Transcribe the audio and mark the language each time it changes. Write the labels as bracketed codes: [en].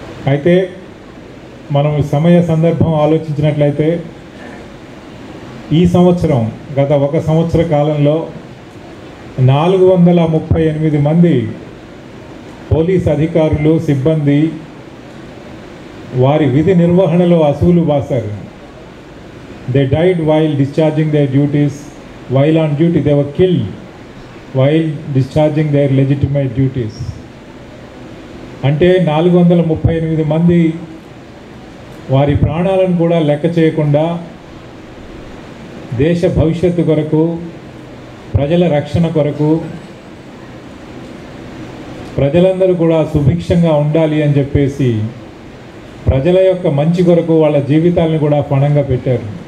[te] అయితే మనం సమయ సందర్భం ఆలోచించినట్లయితే ఈ సంవత్సరం, గత ఒక సంవత్సర కాలంలో 438 మంది పోలీస్ అధికారులు, సిబ్బంది వారి విధి నిర్వహణలో అసూలు బాసారు. [en] they died while discharging their duties. While on duty, they were killed while discharging their legitimate duties. [te] అంటే 438 మంది వారి ప్రాణాలను కూడా లెక్క చేయకుండా దేశ భవిష్యత్తు కొరకు, ప్రజల రక్షణ కొరకు, ప్రజలందరూ కూడా సుభిక్షంగా ఉండాలి అని చెప్పేసి ప్రజల యొక్క మంచి కొరకు వాళ్ళ జీవితాలను కూడా పణంగా పెట్టారు.